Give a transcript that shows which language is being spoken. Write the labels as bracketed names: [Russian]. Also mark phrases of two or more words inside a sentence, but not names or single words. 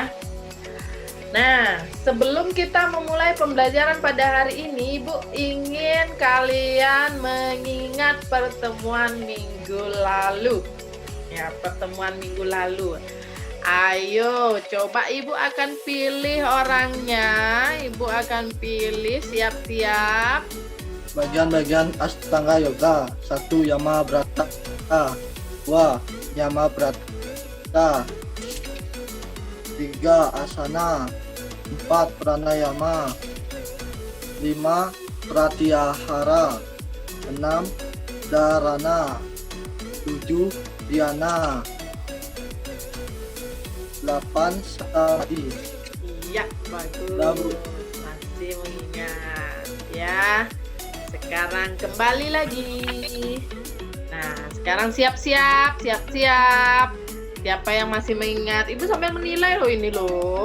[Indonesian] Nah, sebelum kita memulai pembelajaran pada hari ini, Ibu ingin kalian mengingat pertemuan minggu lalu. Ya, pertemuan minggu lalu. Ayo, coba Ibu akan pilih orangnya. Ibu akan pilih, siap-siap. Bagian-bagian Astanga Yoga. 1. Yama Brata. 2. Yama Brata. 3. Asana. 4. Pranayama. 5. Pratyahara. 6. Dharana. 7. Dhyana. 8. Samadhi. Iya, bagus. Lalu. Masih mengingat ya. Sekarang kembali lagi. Nah, sekarang siap-siap. Siapa yang masih mengingat? Ibu sampai menilai loh ini loh.